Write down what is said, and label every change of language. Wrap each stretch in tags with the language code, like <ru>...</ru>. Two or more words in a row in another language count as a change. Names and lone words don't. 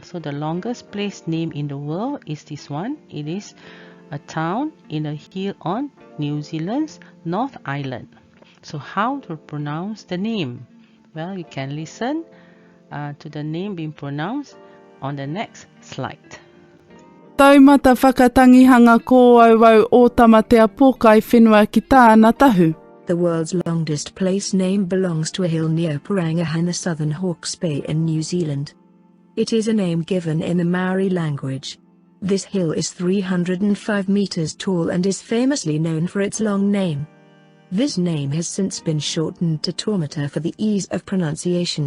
<en>So the longest place name in the world is this one. It is a town in a hill on New Zealand's North Island. So how to pronounce the name? Well, you can listen to the name being pronounced on the next slide.</en> <mi>Taumata whakatangihanga ko auau o tamatea pokai whenua ki tāna tahu.</mi> <en>The world's longest place name belongs to a hill near Parangaha in the southern Hawke's Bay in New Zealand. It is a name given in the Maori language. This hill is 305 meters tall and is famously known for its long name. This name has since been shortened to Taumata for the ease of pronunciation.</en>